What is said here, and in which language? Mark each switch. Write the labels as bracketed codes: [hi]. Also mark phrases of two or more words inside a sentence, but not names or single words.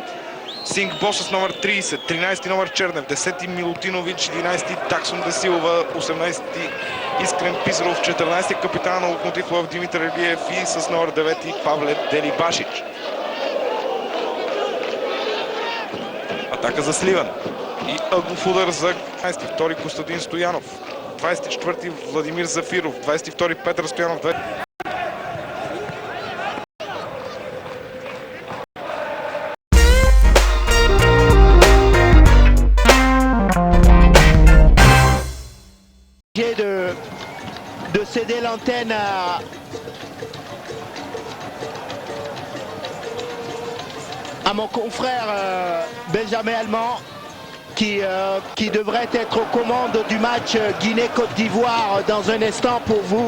[bg] Сингбо с номер 30, 13 номер Чернев, 10 Милутинович, 11 Таксон Десилва, 18 Искрен Писаров, 14 капитан на Локомотив Пловдив Димитър Илиев и с номер 9 Павле Делибашич. Атака за Сливен и ъглов удар за 22 Костадин Стоянов, 24 Владимир Зафиров, 22 Петър Стоянов. [fr] De céder l'antenne à mon confrère Benjamin Allemand qui devrait être aux commandes du match Guinée-Côte d'Ivoire dans un instant pour vous.